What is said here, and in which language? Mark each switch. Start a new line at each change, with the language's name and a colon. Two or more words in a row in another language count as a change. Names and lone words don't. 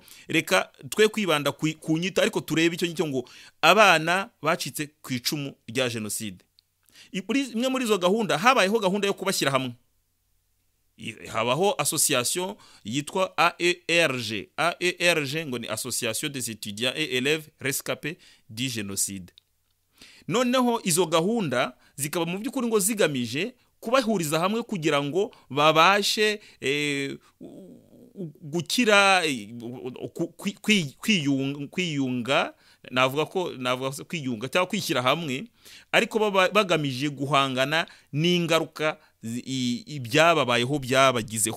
Kinyarwanda: Reka twe kwibanda ku nyito, ariko turebe icyo ngo abana bacitse ku icumu rya genocide. Imwe muri izo gahunda habayeho gahunda yo kubashyira hamwe. Habaho association yitwa AERG. AERG ngo ni
French: Association des étudiants et élèves rescapés du génocide.
Kinyarwanda: Noneho izo gahunda zikaba mu by'ukuri ngo zigamije kubahuriza hamwe kugira ngo babashe gukira, kwiyunga, navuga kwiyunga cyangwa kwishyira hamwe, ariko bagamije guhangana n'ingaruka ibyababayeho byabagizeho.